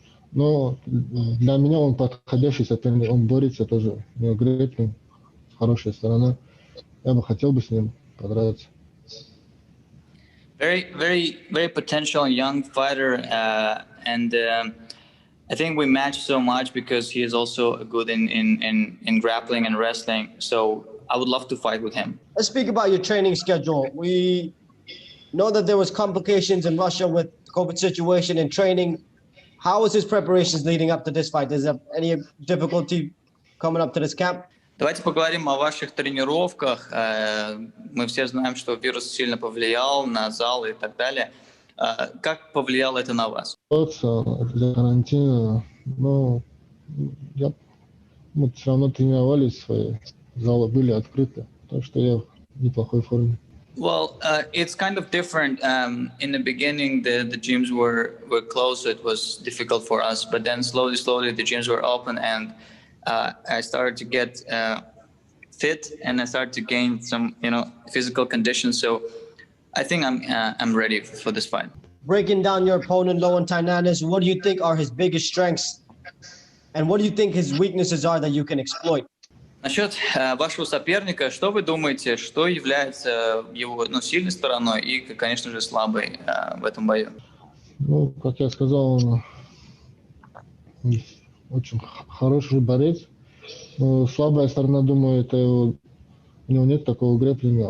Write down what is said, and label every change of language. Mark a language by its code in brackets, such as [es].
[ru] Но для меня он подходящий соперник, он борется тоже. У него грэплинг, хорошая сторона. Я бы хотел бы с ним подраться. [en] Very, very, very potential young fighter, and I think we match so much because he is also good in grappling and wrestling. So I would love to fight with him. Let's speak about your training schedule. We know that there was complications in Russia with the COVID situation and training. How was his preparations leading up to this fight? Is there any difficulty coming up to this camp? [ru] Давайте поговорим о ваших тренировках. Мы все знаем, что вирус сильно повлиял на зал и так далее. Как повлияло это на вас? Из-за карантина, но мы все равно тренировались, свои залы были открыты, так что я в неплохой форме. [en] Well, it's kind of different. In the beginning, the gyms were closed, so it was difficult for us. But then slowly, the gyms were open, and I started to get fit, and I started to gain some, physical conditions. So I think I'm ready for this fight. Breaking down your opponent, Lowen Tynanes, what do you think are his biggest strengths, and what do you think his weaknesses are that you can exploit? [ru] Насчет вашего соперника, что вы думаете, что является его сильной стороной и, конечно же, слабой в этом бою? Ну, как я сказал, он очень хороший борец. Но слабая сторона, думаю, это у него нет такого грэплинга.